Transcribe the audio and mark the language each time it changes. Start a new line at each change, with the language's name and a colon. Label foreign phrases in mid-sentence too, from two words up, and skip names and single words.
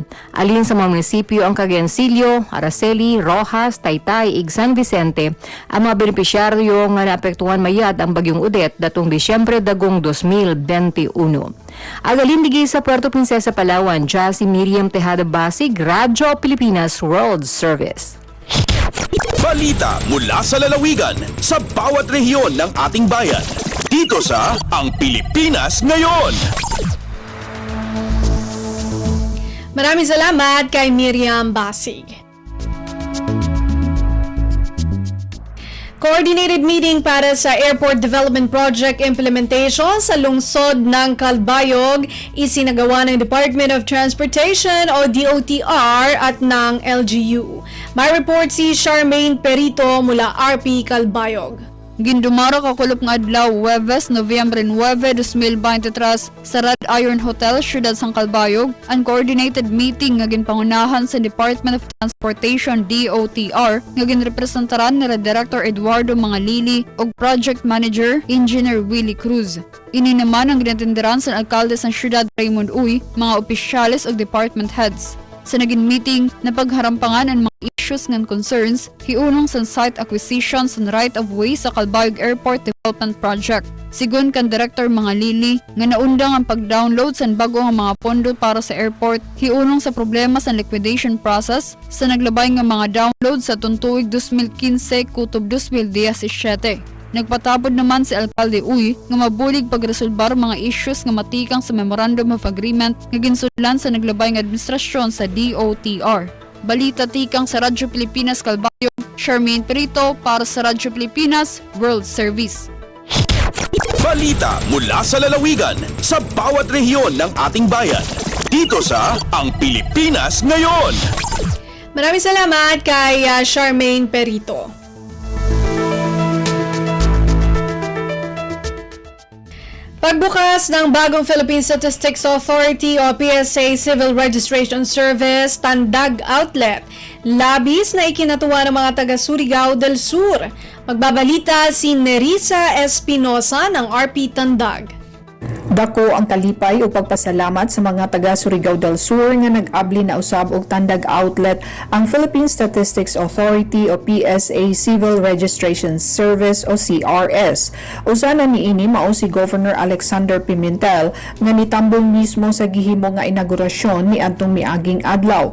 Cuyonon: Alin sa mga munisipyo ang Cagayancillo, Araceli, Roxas, Taytay, ig San Vicente ang mga benepisyaryo nga naapektuhan mayad ang Bagyong Odette datong Disyembre dagong 2021. Agalin digay sa Puerto Princesa, Palawan, dya si Miriam Tejada Basig, Radyo Pilipinas World Service.
Filipino: Balita mula sa lalawigan sa bawat rehiyon ng ating bayan. Dito sa Ang Pilipinas Ngayon. Maraming salamat kay Miriam Basig.
English: Coordinated meeting
Filipino: para sa Airport Development Project Implementation sa lungsod ng Calbayog isinagawa ng Department of Transportation o DOTR at ng LGU. May report si Charmaine Perito mula RP Calbayog.
Waray: Gindumaro kakulop nga adlaw Huwebes, Nobyembre 9, 2023 sa Red Iron Hotel, Ciudad San Calbayog, ang
English: coordinated meeting
Waray: nga ginpangunahan sa Department of Transportation DOTR nga ginrepresentaran ni Director Eduardo Mangalili ug
English: Project Manager
Waray: Engineer Willie Cruz. Ini naman ang ginatindiran sa alkalde sa Ciudad Raymond Uy, mga opisyales ug
English: department heads.
Waray: Sa naging meeting, napagharampangan ang mga issues ngan concerns, hiunong sa
English: site acquisitions and right-of-way
Waray: sa Calbayog Airport Development Project. Sigun kan Director Mangalili, nga naundang ang pag-download sa bago nga mga pondo para sa airport, hiunong sa problema sa
English: liquidation process,
Waray: sa naglabay nga mga download sa tuntuig 2015 kutob 2017. Nagpatabod naman si Alkalde Uy nga mabulig pagresolbar mga issues nga matikang sa Memorandum of Agreement nga ginsudlan sa naglabay nga administrasyon sa DOTR. Balita tikang sa Radyo Pilipinas Calbayog, Charmaine Perito para sa Radyo Pilipinas World Service.
Filipino: Balita mula sa lalawigan sa bawat rehiyon ng ating bayan. Dito sa Ang Pilipinas Ngayon. Maraming salamat kay Charmaine Perito. Pagbukas ng bagong Philippine Statistics Authority o PSA Civil Registration Service Tandag Outlet, labis na ikinatuwa ng mga taga Surigao del Sur. Magbabalita si Nerissa Espinosa ng RP Tandag.
Cebuano: Dako ang kalipay o pagpasalamat sa mga taga Surigao del Sur nga nag-abli na usab og Tandag Outlet ang Philippine Statistics Authority o PSA Civil Registration Service o CRS. Usa na niini mao si Governor Alexander Pimentel nga nitambong mismo sa gihimo nga inaugurasyon ni adtong miaging adlaw.